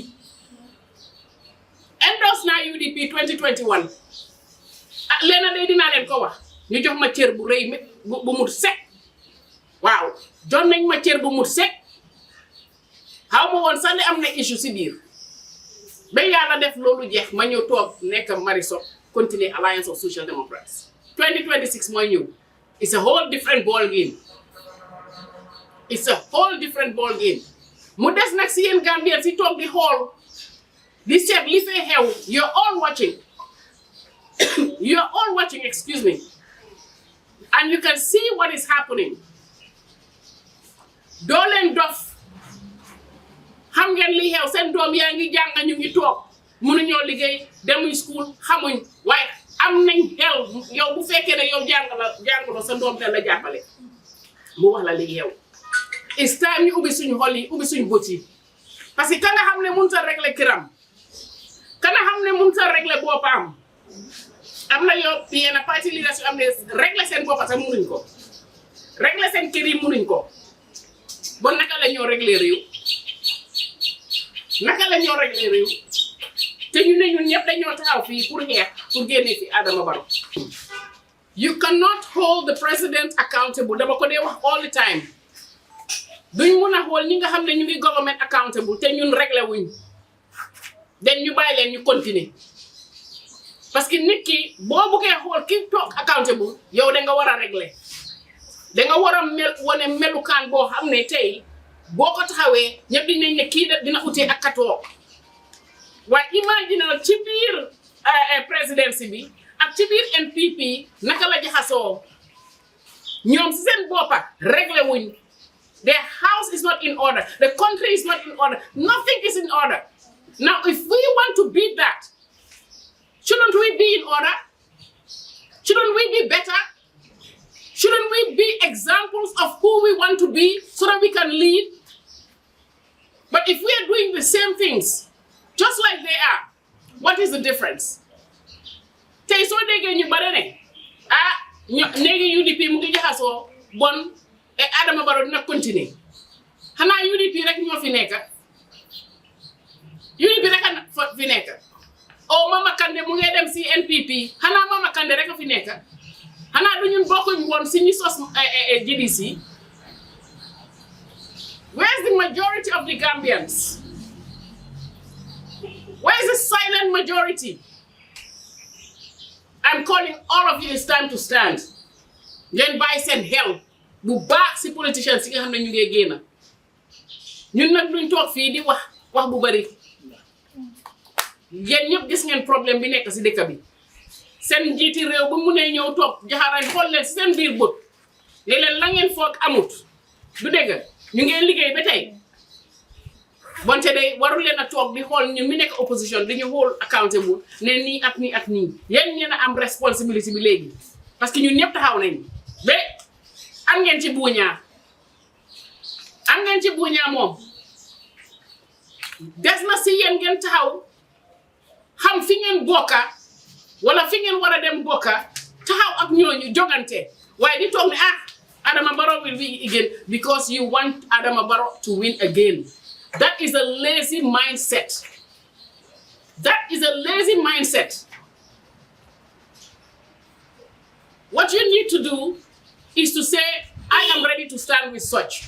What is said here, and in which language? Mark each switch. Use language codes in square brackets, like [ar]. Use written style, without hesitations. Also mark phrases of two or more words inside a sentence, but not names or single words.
[wo] 2021 leena day dinaa leen ko wax ñu jox ma cër bu rëy bu mut sek waaw jox nañ ma cër bu mut sek xaw ma woon sax ne am na issue si biir ba yàlla def loolu jeex ma ñëw toog nekk Marie Sock continuer Alliance of Social Democrats 2026 mooy ñëw [en] it's a whole different ball game it's a whole different ball game [wo] mu des nag si yéen Gambien si toog di xool di seet li fee xew [en] you're all watching excuse me and you can see what is happening [wo] doo leen dof xam ngeen li xew seen doom yaa ngi jàng ñu ngi toog mënuñoo liggéey demuñ school xamuñ waaye am nañ xel yow bu fekkee ne yow jàngaloo sa doom te la jàppale mu wax la li xew [en] it's time [wo] ñu ubbi suñu xol yi ubbi suñu bët yi [fr] parce que [wo] ka nga xam ne mënut a régler këram ka nga xam ne mënut a régler boppam am na yow yenn parti leaders yu am ne régler seen bopp sax mënuñ ko régler seen kër yi mënuñ ko bon naka la ñoo régler réew naka la ñoo régler réew te ñu ne ñun ñëpp dañoo taxaw fii pour xeex pour génne fi Adama Barrow [en] you cannot hold the president accountable [wo] dama ko dee wax [en] all the time [wo] duñ mun a xool ñi nga xam ne ñu ngi [en] government accountable [wo] te ñun régler wuñ den ñu bàyyi leen ñu continuer [fr] parce que [wo] nit ki boo buggee xool ki toog accountable yow da nga war a régler da nga war a wane melukaan boo xam ne tey boo ko taxawee ñëpp dinañ ne kii dina utee ak katoo waaye imagine ci biir présidence bi ak ci biir NPP naka la jaxasoo ñoom si seen boppa régler wuñ [en] their house is not in order. The country is not in order. Nothing is in order. Now, if we want to beat that, shouldn't we be in order? Shouldn't we be better? Shouldn't we be examples of who we want to be so that we can lead? But if we are doing the same things, just like they are, what is the difference? [wo] Tey soo déggee ñu bare ne néegi UDP mu ngi jaxasoo bon et Adama Barrow dina continuer xanaa UDP rek ñoo fi nekk UDP rek a fi nekk o Mama Kandeh mu ngi dem si NPP xanaa Mama Kandeh rek a fi nekk xanaa du ñun bokkuñ woon si ñu sos GDC [en] where's the majority of the Gambians? Where's the silent majority? I'm calling all of you, it's time to stand. [wo] Ngeen bàyyi seen xel bu baax si politicians yi nga xam ne ñu ngi génn ñun nag duñ toog fii di wax bu bari yéen ñëpp gis ngeen problème bi nekk si dëkk bi seen njiiti réew bu mu ne ñëw toog jaxarañ xool leen si seen biir bët léeg-léeg la ngeen foog amut du dégg ñu ngeen liggéey ba tey bonte day warul leen a toog di xool ñu mi nekk opposition dañu [en] hold accountable [wo] ne nii ak nii ak nii yéen ñeen a am responsibility bi léegi [fr] parce que [wo] ñun ñëpp taxaw nañ ba am ngeen ci buuñaa moom des na si yéen ngeen taxaw xam fi ngeen bokka wala fi ngeen war a dem bokka taxaw ak ñooñu jogante waaye di toog ne Adama Barrow [en] will win again because you want Adama Barrow to win again. That is a lazy mindset. That is a lazy mindset. What you need to do is to say, I am ready to stand with such.